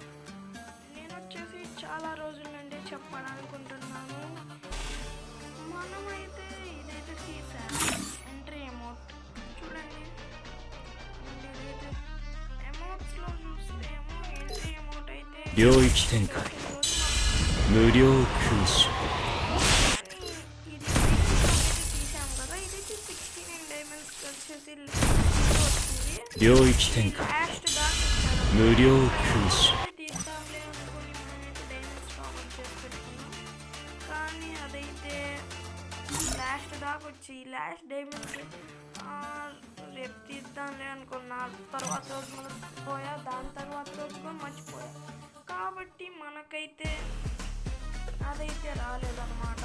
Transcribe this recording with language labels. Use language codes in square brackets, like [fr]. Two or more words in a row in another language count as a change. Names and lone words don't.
[te] నేను వచ్చేసి చాలా రోజుల నుండి చెప్పాలనుకుంటున్నాను. మనమైతే ఇదైతే తీసాను [en] entry amount [te] చూడండి. ఇదైతే అమౌంట్స్లో చూస్తే ఏమో [en] entry amount [te] అయితే [ja] 領域展開無料空襲 領域展開無料空襲 [te] కానీ అదైతే లాస్ట్ దాకా వచ్చి [en] last diamonds [te] రేపు తీద్దాంలే అనుకున్నా. తర్వాత రోజు మనం పోయా, దాని తర్వాత రోజు కూడా మర్చిపోయా. కాబట్టి మనకైతే అదైతే రాలేదన్నమాట.